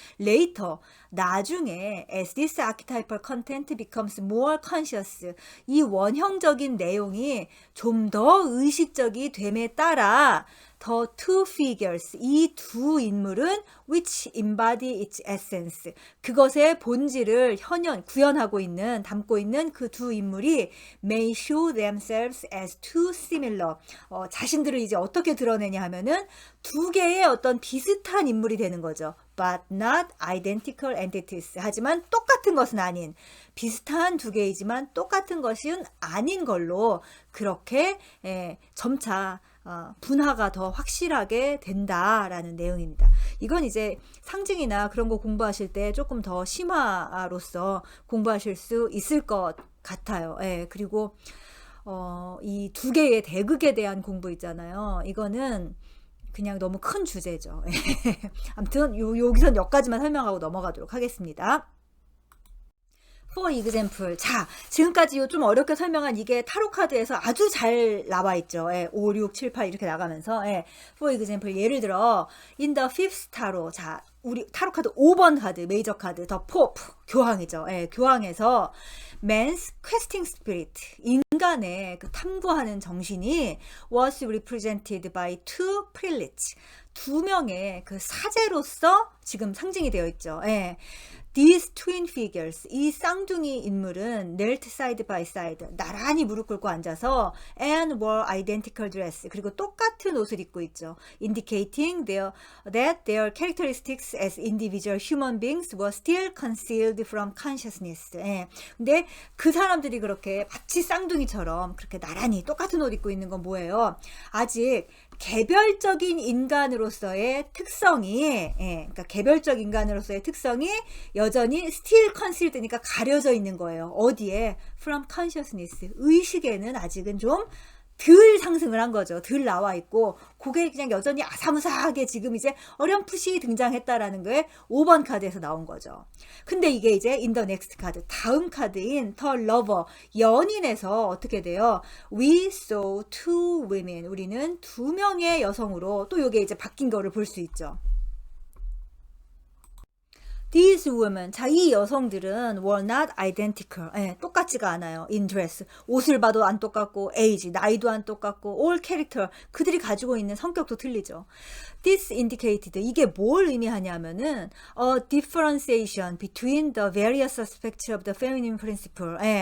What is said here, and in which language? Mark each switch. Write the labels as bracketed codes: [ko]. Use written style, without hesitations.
[ko] Later 나중에 [en] as this archetypal content becomes more conscious [ko] 이 원형적인 내용이 좀 더 의식적이 됨에 따라 [en] The two figures, [ko] 이 두 인물은 [en] which embody its essence, [ko] 그것의 본질을 구현하고 있는, 담고 있는 그 두 인물이 [en] may show themselves as too similar, [ko] 자신들을 이제 어떻게 드러내냐 하면은 두 개의 어떤 비슷한 인물이 되는 거죠. [en] But not identical entities. [ko] 하지만 똑같은 것은 아닌, 비슷한 두 개이지만 똑같은 것은 아닌 걸로 그렇게 점차 분화가 더 확실하게 된다라는 내용입니다. 이건 이제 상징이나 그런 거 공부하실 때 조금 더 심화로서 공부하실 수 있을 것 같아요. 예, 그리고 이 두 개의 대극에 대한 공부 있잖아요. 이거는 그냥 너무 큰 주제죠. 아무튼 여기선 여기까지만 설명하고 넘어가도록 하겠습니다. [en] For example. [ko] 자, 지금까지 요 좀 어렵게 설명한 이게 타로 카드에서 아주 잘 나와 있죠. 5, 6, 7, 8 이렇게 나가면서. [en] For example. [ko] 예를 들어 [en] in the fifth tarot. [ko] 자, 우리 타로 카드 5번 카드, 메이저 카드, 더 포프, 교황이죠. 교황에서 [en] man's questing spirit. [ko] 인간의 그 탐구하는 정신이 [en] was represented by two prelates. [ko] 두 명의 그 사제로서 지금 상징이 되어 있죠. [en] These twin figures, [ko] 이 쌍둥이 인물은 [en] knelt side by side, [ko] 나란히 무릎 꿇고 앉아서 [en] and wore identical dress, [ko] 그리고 똑같은 옷을 입고 있죠. [en] Indicating that their characteristics as individual human beings were still concealed from consciousness. [ko] 근데 그 사람들이 그렇게 마치 쌍둥이처럼 그렇게 나란히 똑같은 옷 입고 있는 건 뭐예요? 아직 개별적인 인간으로서의 특성이, 그러니까 개별적 인간으로서의 특성이 여전히 [en] still concealed [ko] 니까 가려져 있는 거예요. 어디에? [en] From consciousness. [ko] 의식에는 아직은 좀 덜 상승을 한 거죠. 덜 나와 있고 그게 그냥 여전히 아사무사하게 지금 이제 어렴풋이 등장했다라는 게 5번 카드에서 나온 거죠. 근데 이게 이제 [en] in the next [ko] 카드, 다음 카드인 the lover, 연인에서 어떻게 돼요? [en] We saw two women. [ko] 우리는 두 명의 여성으로 또 이게 이제 바뀐 거를 볼 수 있죠. [en] These women, 자, [ko] 이 여성들은 [en] were not identical. [ko] 똑같지가 않아요. [en] In dress. [ko] 옷을 봐도 안 똑같고, age, 나이도 안 똑같고, all character, 그들이 가지고 있는 성격도 틀리죠. [en] This indicated, [ko] 이게 뭘 의미하냐면은, [en] a differentiation between the various aspects of the feminine principle.